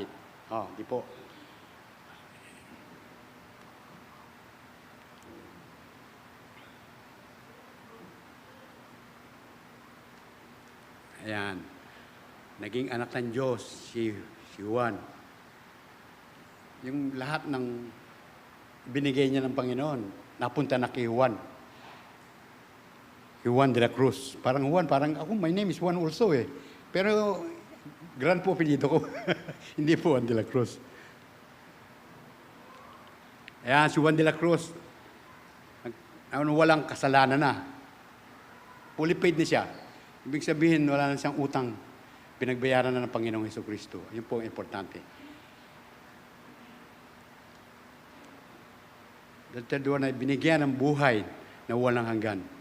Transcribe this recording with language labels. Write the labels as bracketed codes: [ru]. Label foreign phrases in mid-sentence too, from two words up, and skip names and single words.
[tl] Di po. Ayan. Naging anak ng Diyos si Juan. Yung lahat ng binigay niya ng Panginoon, napunta na kay Juan. Juan de la Cruz. Parang Juan, ako, [en] my name is Juan also eh. [tl] Pero, grand po pinito ko. Hindi po Juan de la Cruz. Ayan, si Juan de la Cruz, walang kasalanan na. [en] Fully paid [tl] na siya. Ibig sabihin, wala na siyang utang. Pinagbayaran na ng Panginoong Jesucristo. Yun po ang importante. Dahil doon ay binigyan ng buhay na walang hanggan.